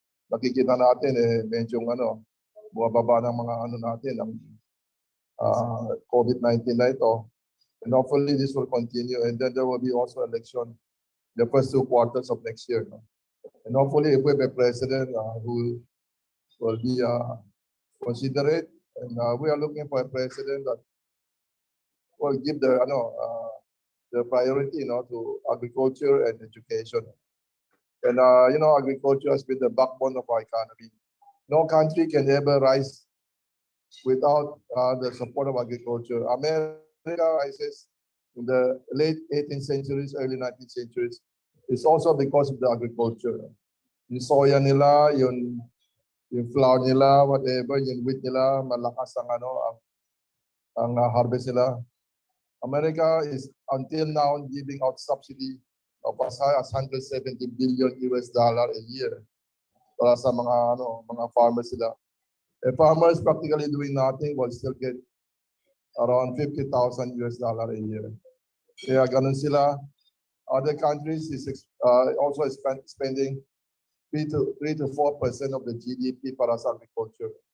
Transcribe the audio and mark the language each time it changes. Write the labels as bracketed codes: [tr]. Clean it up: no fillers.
[tl] Nakikita natin medyo bumababa ng mga natin ang COVID-19 na ito. [en] And hopefully this will continue and then there will be also election the first 2 quarters of next year. And hopefully if we have a president who will be considerate, and we are looking for a president that will give the priority to agriculture and education. And agriculture has been the backbone of our economy. No country can ever rise without the support of agriculture. America rises in the late 18th centuries, early 19th centuries. It's also because of the agriculture. [tl] Yung soya nila, yung flour nila, whatever, yung wheat nila, malakas ang harvest nila. [en] America is until now giving out subsidy of as high as $170 billion a year to [tl] para sa mga farmers sila. [en] Farmers practically doing nothing will still get around $50,000 a year. [tl] Kaya ganun sila. [en] Other countries is also spending 3 to 4% of the GDP [tl] para sa [en] agriculture.